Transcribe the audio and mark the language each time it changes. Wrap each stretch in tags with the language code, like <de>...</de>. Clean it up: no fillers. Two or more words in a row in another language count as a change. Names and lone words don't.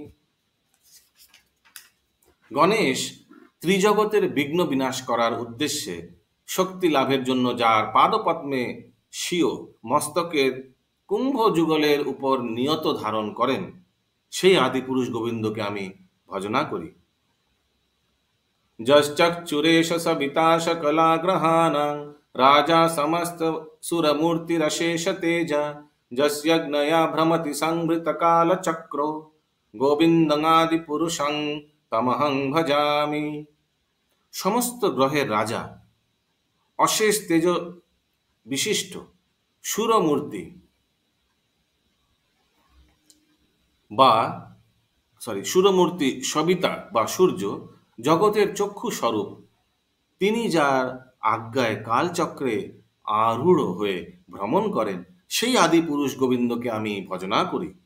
<bn>গণেশ ত্রিজগতের বিঘ্ন বিনাশ করার উদ্দেশ্যে শক্তি লাভের জন্য যার পাদপদ্মে স্বীয় মস্তকের কুম্ভ যুগলের উপর নিয়ত ধারণ করেন সেই আদিপুরুষ গোবিন্দকে আমি ভজনা করি।</bn> <sa>যশ্চক্ষুরেশ সবিতা সকলাগ্রহাণাং राजा समस्त सुरमूर्तिरशेष तेज जस्यज्ञया भ्रमति संवृत काल चक्रो गोविंदनादि पुरुषं तमहं भजामि।</sa> <bn>সমস্ত গ্রহের রাজা, অশেষ তেজ বিশিষ্ট সুরমূর্তি সুরমূর্তি সবিতা বা সূর্য, জগতের চক্ষু স্বরূপ, তিনি যার আজ্ঞায় কালচক্রে আরূঢ় হয়ে ভ্রমণ করেন, সেই আদি পুরুষ গোবিন্দকে আমি ভজনা করি।</bn>